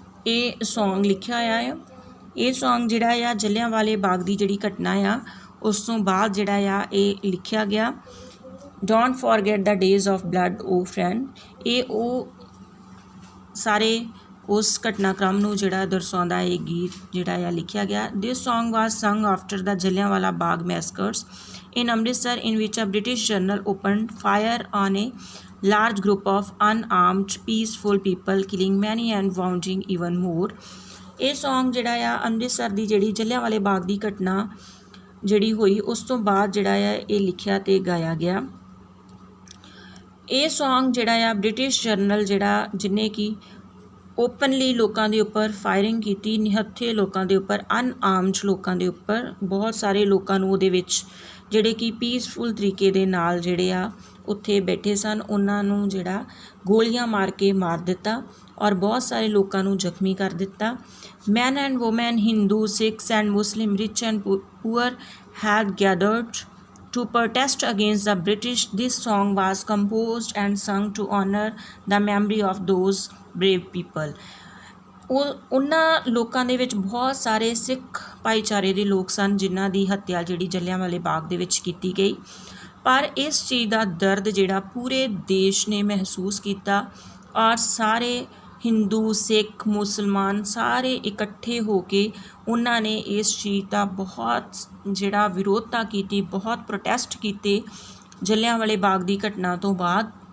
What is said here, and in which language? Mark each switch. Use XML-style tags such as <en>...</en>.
<pa>ਇਹ ਸੌਂਗ ਲਿਖਿਆ ਹੋਇਆ ਹੈ। ਇਹ ਸੌਂਗ ਜਿਹੜਾ ਆ ਜਲਿਆਂਵਾਲੇ ਬਾਗ ਦੀ ਜਿਹੜੀ ਘਟਨਾ ਆ ਉਸ ਤੋਂ ਬਾਅਦ ਜਿਹੜਾ ਆ ਇਹ ਲਿਖਿਆ ਗਿਆ।</pa> <en>Don't forget the days of blood O friend.</en> <pa>ਇਹ ਉਹ ਸਾਰੇ ਉਸ ਘਟਨਾਕ੍ਰਮ ਨੂੰ ਜਿਹੜਾ ਦਰਸਾਉਂਦਾ ਇਹ ਗੀਤ ਜਿਹੜਾ ਆ ਲਿਖਿਆ ਗਿਆ।</pa> <en>This song was sung after the Jallianwala Bagh massacres in Amritsar, in which a British general opened fire on a large group of unarmed peaceful people, killing many and wounding even more.</en> <pa>ਇਹ ਸੌਂਗ ਜਿਹੜਾ ਆ ਅੰਮ੍ਰਿਤਸਰ ਦੀ ਜਿਹੜੀ ਜਲਿਆਂਵਾਲੇ ਬਾਗ ਦੀ ਘਟਨਾ ਜਿਹੜੀ ਹੋਈ ਉਸ ਤੋਂ ਬਾਅਦ ਜਿਹੜਾ ਆ ਇਹ ਲਿਖਿਆ ਅਤੇ ਗਾਇਆ ਗਿਆ। ਇਹ ਸੌਂਗ ਜਿਹੜਾ ਆ ਬ੍ਰਿਟਿਸ਼ ਜਰਨਲ ਜਿਹੜਾ ਜਿਹਨੇ ਕਿ ਓਪਨਲੀ ਲੋਕਾਂ ਦੇ ਉੱਪਰ ਫਾਇਰਿੰਗ ਕੀਤੀ, ਨਿਹੱਥੇ ਲੋਕਾਂ ਦੇ ਉੱਪਰ, ਅਨਆਰਮਡ ਲੋਕਾਂ ਦੇ ਉੱਪਰ, ਬਹੁਤ ਸਾਰੇ ਲੋਕਾਂ ਨੂੰ ਉਹਦੇ ਵਿੱਚ ਜਿਹੜੇ ਕਿ ਪੀਸਫੁਲ ਤਰੀਕੇ ਦੇ ਨਾਲ ਜਿਹੜੇ ਆ ਉੱਥੇ ਬੈਠੇ ਸਨ ਉਹਨਾਂ ਨੂੰ ਜਿਹੜਾ ਗੋਲੀਆਂ ਮਾਰ ਕੇ ਮਾਰ ਦਿੱਤਾ ਔਰ ਬਹੁਤ ਸਾਰੇ ਲੋਕਾਂ ਨੂੰ ਜ਼ਖਮੀ ਕਰ ਦਿੱਤਾ।</pa> <en>Men and women, Hindu, Sikhs and Muslim, rich and poor had gathered to protest against the British. This song was composed and sung to honor the memory of those brave people.</en> <pa>ਉਹਨਾਂ ਲੋਕਾਂ ਦੇ ਵਿੱਚ ਬਹੁਤ ਸਾਰੇ ਸਿੱਖ ਭਾਈਚਾਰੇ ਦੇ ਲੋਕ ਸਨ ਜਿਨ੍ਹਾਂ ਦੀ ਹੱਤਿਆ ਜਿਹੜੀ ਜਲਿਆਂਵਾਲੇ ਬਾਗ ਦੇ ਵਿੱਚ ਕੀਤੀ ਗਈ। ਪਰ ਇਸ ਚੀਜ਼ ਦਾ ਦਰਦ ਜਿਹੜਾ ਪੂਰੇ ਦੇਸ਼ ਨੇ ਮਹਿਸੂਸ ਕੀਤਾ ਔਰ ਸਾਰੇ ਹਿੰਦੂ, ਸਿੱਖ, ਮੁਸਲਮਾਨ ਸਾਰੇ ਇਕੱਠੇ ਹੋ ਕੇ ਉਹਨਾਂ ਨੇ ਇਸ ਚੀਜ਼ ਦਾ ਬਹੁਤ ਜਿਹੜਾ ਵਿਰੋਧਤਾ ਕੀਤੀ, ਬਹੁਤ ਪ੍ਰੋਟੈਸਟ ਕੀਤੇ ਜਲਿਆਂਵਾਲੇ ਬਾਗ ਦੀ ਘਟਨਾ ਤੋਂ ਬਾਅਦ।</pa>